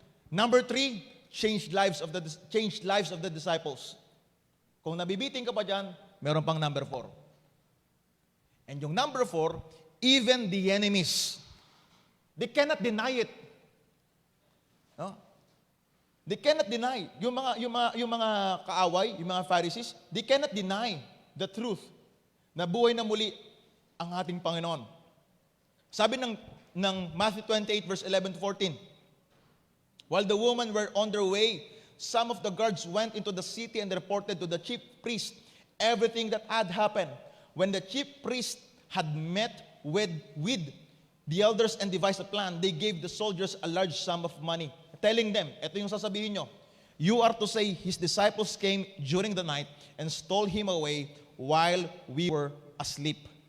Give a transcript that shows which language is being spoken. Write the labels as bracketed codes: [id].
[en] Number 3, changed lives of the disciples. [tl] Kung nabibiting ka pa dyan, meron pang number 4. And yung number 4, [en] even the enemies, they cannot deny it. No? They cannot deny. [tl] Yung mga kaaway, yung mga Pharisees, [en] they cannot deny the truth [tl] na buhay na muli ang ating Panginoon. Sabi ng [en] Matthew 28 verse 11 to 14, while the women were on their way, some of the guards went into the city and reported to the chief priest everything that had happened. When the chief priest had met with the elders and devised a plan, they gave the soldiers a large sum of money, telling them, [tl] ito yung sasabihin nyo, [en] you are to say, his disciples came during the night and stole him away while we were asleep.